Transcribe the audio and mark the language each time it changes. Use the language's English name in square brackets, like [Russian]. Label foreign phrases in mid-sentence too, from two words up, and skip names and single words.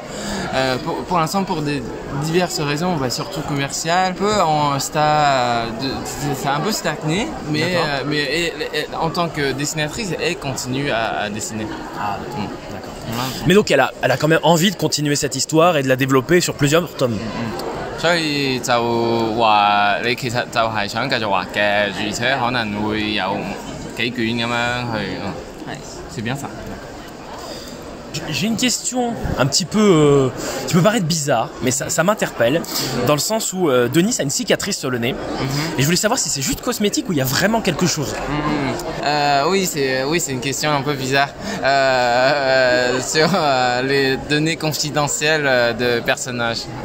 [French] Pour l'instant, pour diverses raisons, surtout commerciales. Ça a un peu stagné, mais en tant que dessinatrice, elle continue à dessiner. D'accord. Mais donc elle a quand même envie de continuer cette histoire et de la développer sur plusieurs tomes. [Cantonese] 所以就話你其實就係想繼續畫嘅，而且可能會有幾卷咁樣去。係， [French] c'est bien ça. J'ai une question un petit peu qui peut paraître bizarre, mais ça m'interpelle, dans le sens où Denis a une cicatrice sur le nez, et je voulais savoir si c'est juste cosmétique ou il y a vraiment quelque chose. Oui, c'est une question un peu bizarre sur les données confidentielles de personnages.